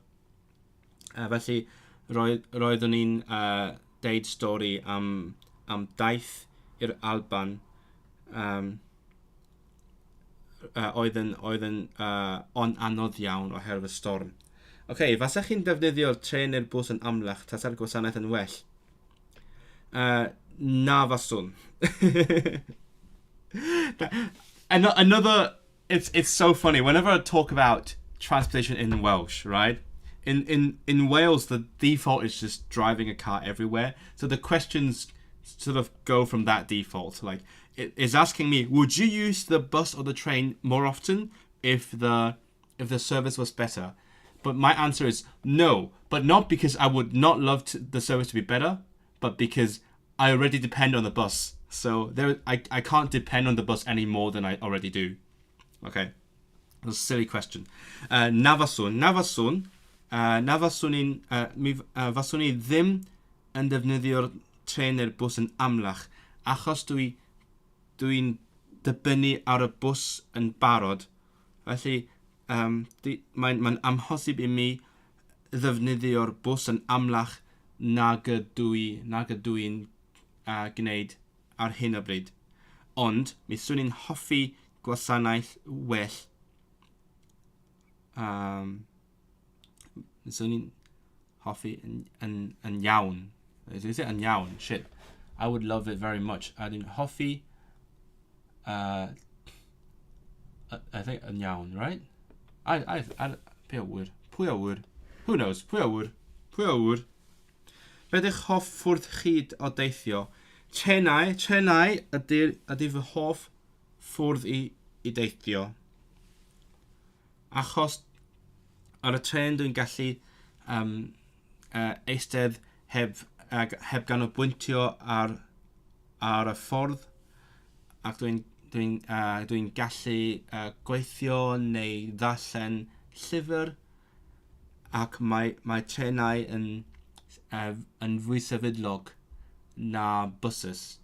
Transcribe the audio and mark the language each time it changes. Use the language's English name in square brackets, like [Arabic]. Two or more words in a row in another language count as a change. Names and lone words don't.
[Welsh] Felly roeddwn ni'n deud stori am daith i'r Alban. Oedd yn anodd iawn oherwydd y storm. Okay, fasech chi'n defnyddio'r tren neu'r bws yn amlach tasa'r gwasanaeth yn well? Na faswn. [English] Another, it's so funny. Whenever I talk about transportation in Welsh, right? In Wales, the default is just driving a car everywhere. So the questions sort of go from that default. Like, it is asking me, would you use the bus or the train more often if the service was better? But my answer is no. But not because I would not love the service to be better, but because I already depend on the bus. So I can't depend on the bus any more than I already do. Okay. That's a silly question. [Welsh] Na faswn I ddim yn defnyddio'r tren neu'r bws yn amlach, achos dwi'n dibynnu ar y bws yn barod. Felly, mae'n amhosib i mi ddefnyddio'r bws yn amlach nag ydw i'n gwneud ar hyn o bryd. Ond, mi swn i'n hoffi gwasanaeth well. Mi swn i'n hoffi yn iawn. [English] Is it [Welsh] yn iawn? [English] Shit. I would love it very much. [Welsh] A dwi'n hoffi... [English] I think [Welsh] yn iawn, right? Pwy a word? [English] Who knows? [Welsh] Pwy a word? Be ydych hoff ffwrdd chi o deithio? Trenau ydy fy hoff ffwrdd i deithio. Achos ar y tren dwi'n gallu eistedd heb ganolbwyntio ar y ffordd, ac dwi'n gallu gweithio neu ddarllen llyfr, ac mae trenau yn fwy sefydlog na buses.